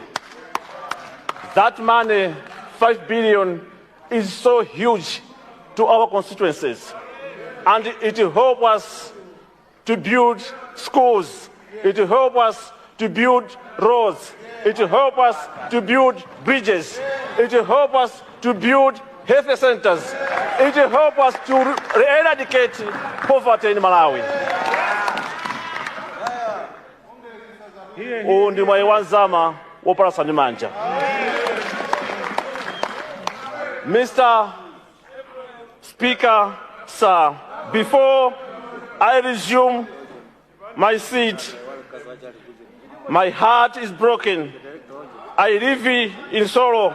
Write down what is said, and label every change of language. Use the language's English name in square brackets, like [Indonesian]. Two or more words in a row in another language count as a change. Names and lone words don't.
[English] That money, 5 billion, is so huge to our constituencies, and it will help us to build schools, it will help us to build roads, it will help us to build bridges, it will help us to build health centers, it will help us to eradicate poverty in Malawi. [Nyanja] Ndi mwayi wanzama wopalasa ndi manja. [English] Mr. Speaker, sir, before I resume my seat, my heart is broken. I live in sorrow.